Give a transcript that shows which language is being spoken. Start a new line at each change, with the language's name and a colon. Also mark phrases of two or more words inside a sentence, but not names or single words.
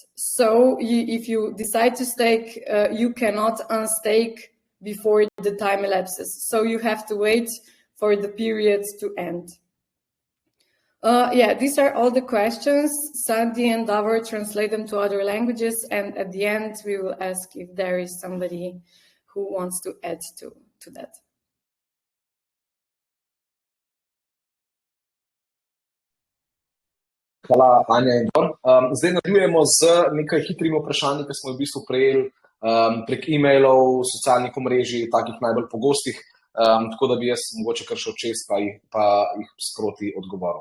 English: So if you decide to stake, you cannot unstake before the time elapses. So you have to wait for the period to end. Yeah, these are all the questions. Sandy and Davor translate them to other languages, and at the end we will ask if there is somebody who wants to add to that.
Slovenian: Hvala, Anja in Dor. Zdaj nadaljujemo z nekaj hitrimi vprašanji, ki smo v bistvu prejeli prek e-mailov, socialnih omrežij, takih najbolj pogostih, tako da bi jaz mogoče kar šel čez pa jih sproti odgovoril.